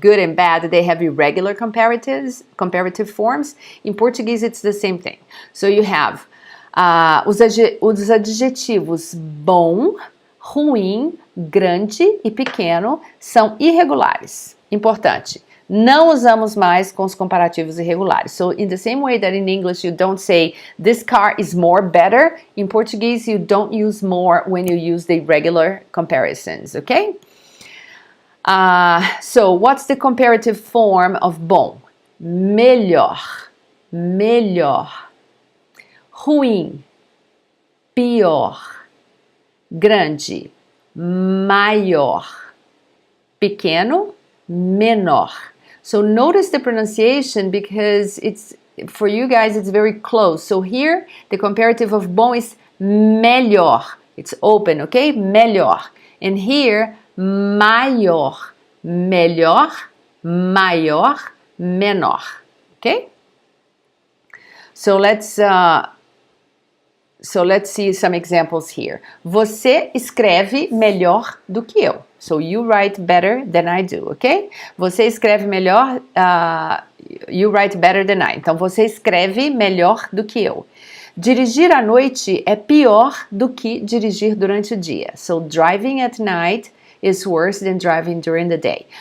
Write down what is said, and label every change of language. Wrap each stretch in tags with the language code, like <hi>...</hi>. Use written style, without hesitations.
<en>Good and bad, they have irregular comparative forms. In Portuguese, it's the same thing. So you have</en> <pt>os adjetivos bom, ruim, grande e pequeno são irregulares. Importante. Não usamos mais com os comparativos irregulares.</pt> <en>So in the same way that in English you don't say this car is more better, in Portuguese you don't use more when you use the regular comparisons, okay? So what's the comparative form of bom?</en> <pt>Melhor, melhor. Ruim, pior. Grande, maior. Pequeno, menor.</pt> <en>So notice the pronunciation because it's, for you guys, it's very close. So here, the comparative of bom is melhor. It's open, okay? Melhor. And here, maior.</en> <pt>Melhor, maior, menor. Okay?</pt> <en>So let's see some examples here.</en> <pt>Você escreve melhor do que eu.</pt> <en>So you write better than I do, ok?</en> <pt>Você escreve melhor,</pt> <en>you write better than I.</en> <pt>Então, você escreve melhor do que eu. Dirigir à noite é pior do que dirigir durante o dia.</pt> <en>So driving at night is worse than driving during the day.</en>